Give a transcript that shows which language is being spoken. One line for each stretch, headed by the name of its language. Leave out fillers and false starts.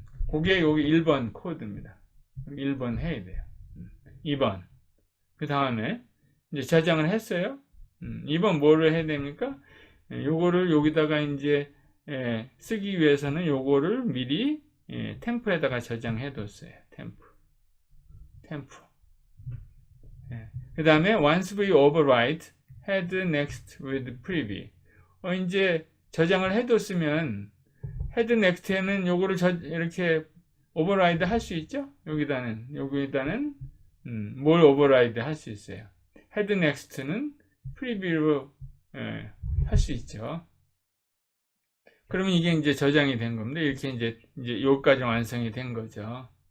Korean: 그게 여기 1번 코드입니다. 1번 해야 돼요. 2번 그 다음에 이제 저장을 했어요. 2번 뭐를 해야 됩니까? 요거를 여기다가 이제 쓰기 위해서는 요거를 미리 템프에다가 저장해 뒀어요. 템프. 그 다음에
English: once we override head next with prev.
Korean: 이제 저장을 해 뒀으면 헤드 넥스트에는 요거를 이렇게 오버라이드 할 수 있죠? 여기다는 뭘 오버라이드 할 수 있어요. 헤드 넥스트는 프리뷰로 할 수 있죠. 그러면 이게 이제 저장이 된 겁니다. 이렇게 이제 여기까지 완성이 된 거죠.